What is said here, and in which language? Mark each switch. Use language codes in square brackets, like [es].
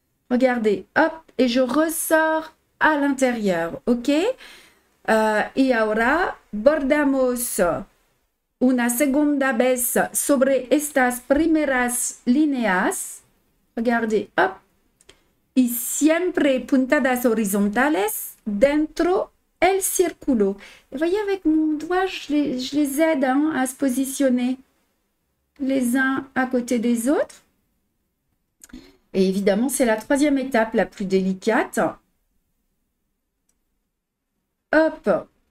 [fr] Regardez, hop, et je ressors à l'intérieur, ok? [es] Y ahora bordamos una segunda vez sobre estas primeras líneas. [fr] Regardez, hop, [es] y siempre puntadas horizontales dentro el círculo. [fr] Vous voyez, avec mon doigt, je les aide hein, à se positionner les uns à côté des autres. Et évidemment, c'est la troisième étape la plus délicate. Hop.